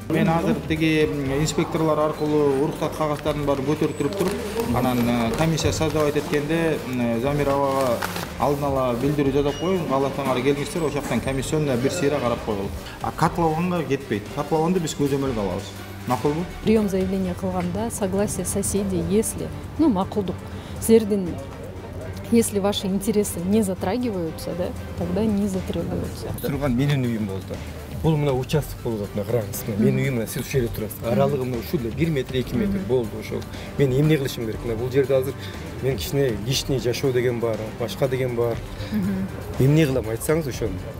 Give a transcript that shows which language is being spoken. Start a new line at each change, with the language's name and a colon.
Kyrgyz: Мен азыр тиги инспекторлор аркылуу уруксат кагаздардын баарын көтөрүп туруп, анан комиссия создавать эткенде Замир абага алдын ала билдирүү жазып коюн, кааласаңар келиңиздер, ошол жактан комиссионно бир сыйра карап коелу. Котлованга кетпейт. Котлованды биз көзөмөлгө алабыз. Макулбу?
Russian: Прием заявления кылганда согласие соседей, если, макулдук. Силердин если ваши интересы не затрагиваются, да, тогда не затрагиваются.
Kyrgyz: Турган менин үйүм болду. Бул мына участок болуп атат, караңыз. Менин үйүм сиз ушул жерде турасыз. Аралыгы мына ушул 1 метр, 2 метр болду ошол. Мен эмне кылышым керек? Мына бул жерде азыр мен кичине личный жашоо деген бар, башка деген бар. Эмне кылам айтсаңыз ошону.